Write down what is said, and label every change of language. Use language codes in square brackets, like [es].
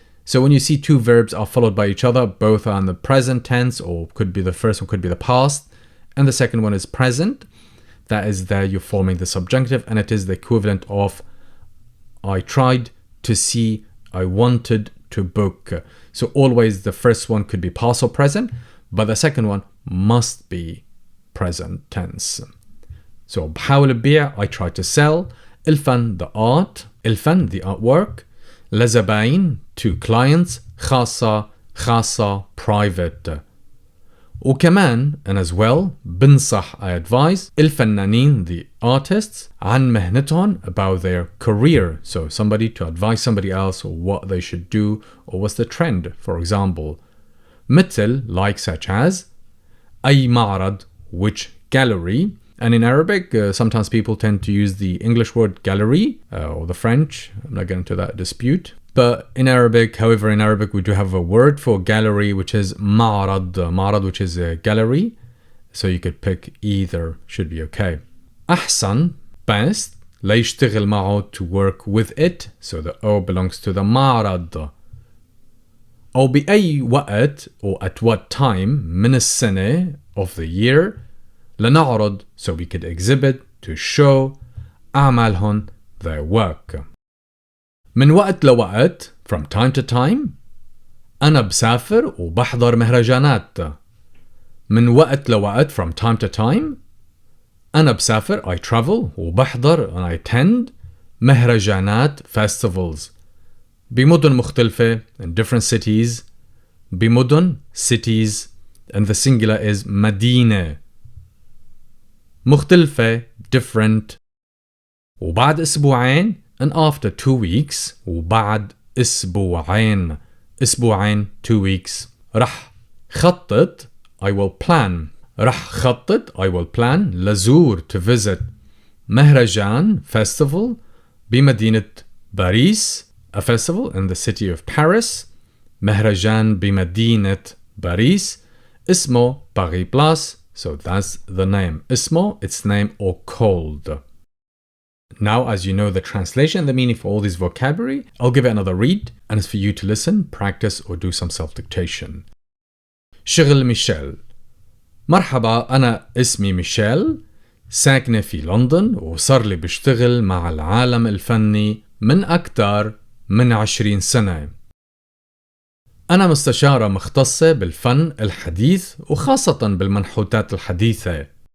[en] So when you see two verbs are followed by each other, both are in the present tense, or could be the first one could be the past, and the second one is present, that is there you're forming the subjunctive, and it is the equivalent of I tried to see, I wanted to book. So always the first one could be past or present, but the second one must be present tense. So [ar] بحاول أبيع, [en] I try to sell. [ar] الفن, [en] the art. [ar] الفن, [en] the artwork. [ar] لزباين, [en] to clients. [ar] خاصة, [en] private. [ar] وكمان, [en] and as well, [ar] بنصح, [en] I advise. [ar] الفنانين, [en] the artists. [ar] عن مهنتهم, [en] about their career. So somebody to advise somebody else, or what they should do, or what's the trend, for example. [ar] مثل, [en] like, such as. [ar] أي معرض, [en] which gallery. And in Arabic, sometimes people tend to use the English word gallery, or the French. I'm not getting into that dispute. But in Arabic, however, in Arabic, we do have a word for gallery, which is ma'rad. Ma'rad, which is a gallery. So you could pick either, should be okay. [ar] أحسن, [en] best. [ar] لا يشتغل معه, [en] to work with it. So the O belongs to the ma'rad. [ar] أو بأي وقت, [en] or at what time, [ar] من السنة, [en] of the year. [ar] لنعرض, [en] so we could exhibit, to show. [ar] أعمالهم, [en] their work. [ar] من وقت لوقت, [en] from time to time. [ar] أنا بسافر وبحضر مهرجانات. من وقت لوقت, [en] from time to time. [ar] أنا بسافر, [en] I travel, [ar] وبحضر, [en] and I attend. [ar] مهرجانات, [en] festivals. [ar] بمدن مختلفة, [en] in different cities. [ar] بمدن, [en] cities, and the singular is [ar] مدينة. مختلفة, [en] different. [ar] وبعد أسبوعين, [en] and after 2 weeks. [ar] وبعد أسبوعين, [en] 2 weeks. [ar] رح خطط, [en] I will plan. رح خطط, I will plan. [ar] لزور, [en] to visit. [ar] مهرجان, [en] festival. [ar] بمدينة باريس, [en] a festival in the city of Paris. [ar] مهرجان بمدينة باريس. اسمه [en] Paris Place. So that's the name. اسمه, its name, or called. Now, as you know the translation and the meaning for all this vocabulary, I'll give it another read, and it's for you to listen, practice, or do some self-dictation. [ar] شغل ميشيل. مرحبا, أنا اسمي ميشيل. ساكنة في لندن وصار لي بشتغل مع العالم الفني من أكثر من 20 سنة. أنا مستشارة مختصة بالفن الحديث وخاصة بالمنحوتات الحديثة.